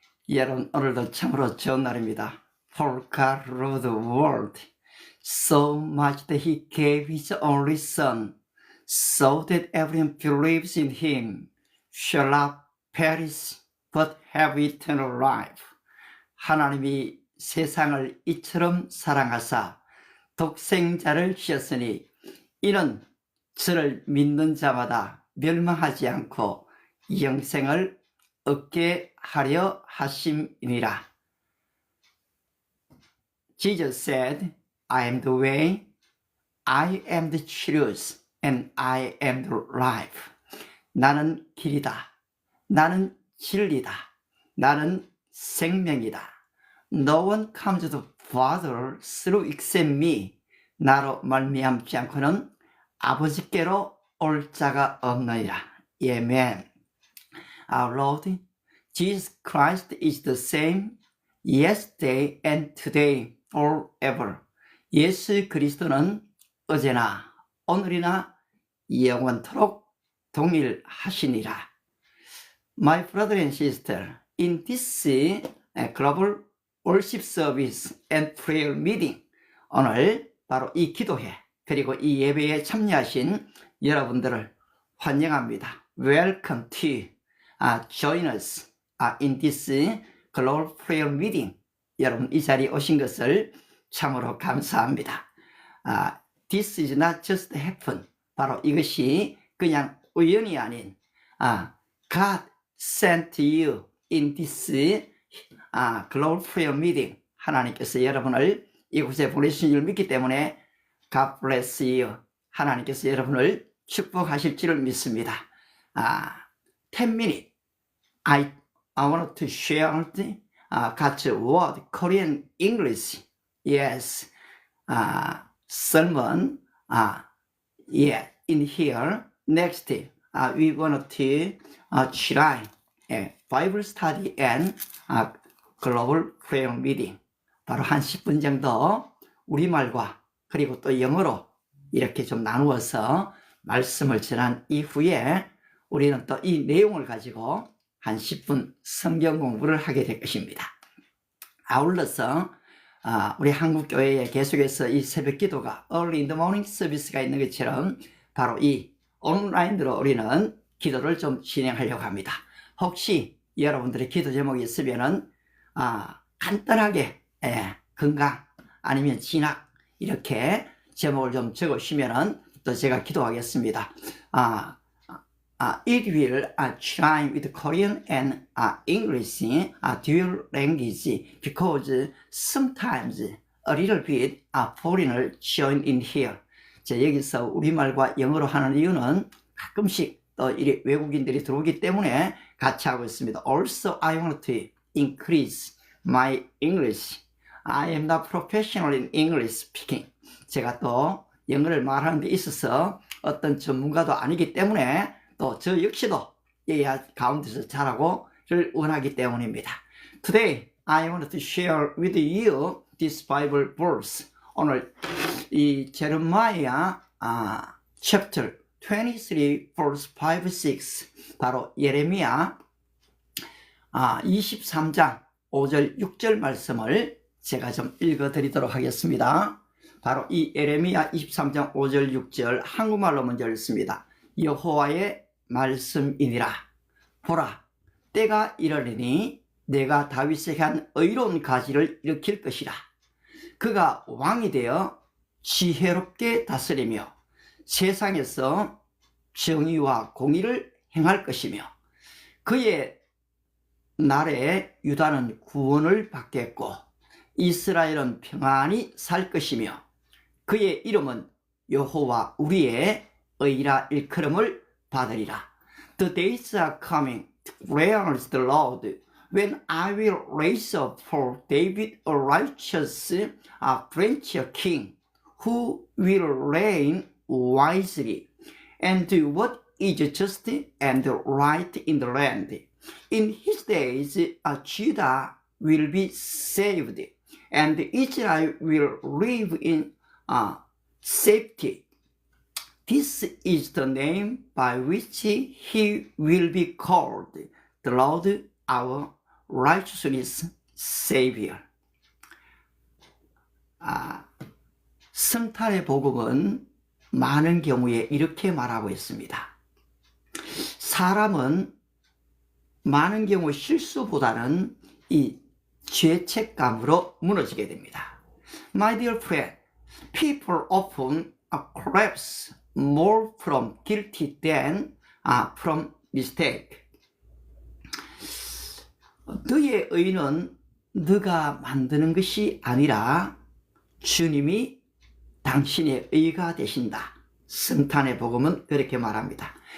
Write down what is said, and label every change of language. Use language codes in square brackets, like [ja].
[ko] 여러분, 오늘도 참으로 좋은 날입니다. [en] For God loved the world so much that He gave His only Son, so that everyone believes in Him shall not perish but have eternal life. [ko] 하나님이 세상을 이처럼 사랑하사 독생자를 주셨으니 이는 저를 믿는 자마다 멸망하지 않고 영생을 얻게 하려 하심이니라. [en] Jesus said, I am the way, I am the truth, and I am the life. [ko] 나는 길이다. 나는 진리다. 나는 생명이다. [en] No one comes to the Father through except me. [ko] 나로 말미암지 않고는 아버지께로 올 자가 없느니라. [en] Amen. Our Lord Jesus Christ is the same yesterday and today forever. [ko] 예수 그리스도는 어제나 오늘이나 영원토록 동일하시니라. [en] My brother and sister, in this global worship service and prayer meeting, [ko] 오늘 바로 이 기도회 그리고 이 예배에 참여하신 여러분들을 환영합니다. [en] Welcome to join us in this global prayer meeting. [ko] 여러분 이 자리에 오신 것을 참으로 감사합니다. [en] This is not just happen. [ko] 바로 이것이 그냥 우연이 아닌 [en] God sent you in this global prayer meeting. [ko] 하나님께서 여러분을 이곳에 보내신 줄 믿기 때문에 [en] God bless you. [ko] 하나님께서 여러분을 축복하실 줄을 믿습니다. [en] 10 minutes. I want to share God's word, Korean English. Yes. Sermon. In here. Next, we want to try Bible study and global prayer meeting. [ko] 바로 한 10분 정도 우리말과 그리고 또 영어로 이렇게 좀 나누어서 말씀을 전한 이후에 우리는 또 이 내용을 가지고 한 10분 성경 공부를 하게 될 것입니다. 아울러서 우리 한국교회에 계속해서 이 새벽 기도가 [en] Early in the Morning [ko] 서비스가 있는 것처럼 바로 이 온라인으로 우리는 기도를 좀 진행하려고 합니다. 혹시 여러분들의 기도 제목이 있으면은 간단하게 건강 아니면 진학 이렇게 제목을 좀 적으시면은 또 제가 기도하겠습니다. [en] It will try with Korean and English dual language because sometimes a little bit foreigner join in here. [ko] 여기서 우리말과 영어로 하는 이유는 가끔씩 또 이리 외국인들이 들어오기 때문에 같이 하고 있습니다. [en] Also, I want to increase my English. I am not professional in English speaking. [ko] 제가 또 영어를 말하는 데 있어서 어떤 전문가도 아니기 때문에 또 저 역시도 이 가운데서 잘하고를 원하기 때문입니다. [en] Today, I want to share with you this Bible verse. [ko] 오늘 이 제레미야 [en] chapter 23 verse 5, 6 [ko] 바로 예레미야 23장 5절 6절 말씀을 제가 좀 읽어드리도록 하겠습니다. 바로 이 예레미야 23장 5절 6절 한국말로 먼저 읽습니다. 여호와의 말씀이니라. 보라, 때가 이르리니 내가 다윗에게 한 의로운 가지를 일으킬 것이라. 그가 왕이 되어 지혜롭게 다스리며 세상에서 정의와 공의를 행할 것이며 그의 날에 유다는 구원을 받겠고 이스라엘은 평안히 살 것이며 그의 이름은 여호와 우리의 의라 일컬음을 받으리라. [en] The days are coming, declares the Lord, when I will raise up for David a righteous branch king, who will reign wisely and do what is just and right in the land. In his days, Judah will be saved, and Israel will live in safety. This is the name by which he will be called, the Lord our righteousness Savior. [ko] 성탄의 복음은 많은 경우에 이렇게 말하고 있습니다. 사람은 많은 경우 실수보다는 이 죄책감으로 무너지게 됩니다. [en] My dear friend, people often collapse more from guilty than from mistake. [ko] 너의 의는 너가 만드는 것이 아니라 주님이 당신의 의가 되신다. 성탄의 복음은 그렇게 말합니다.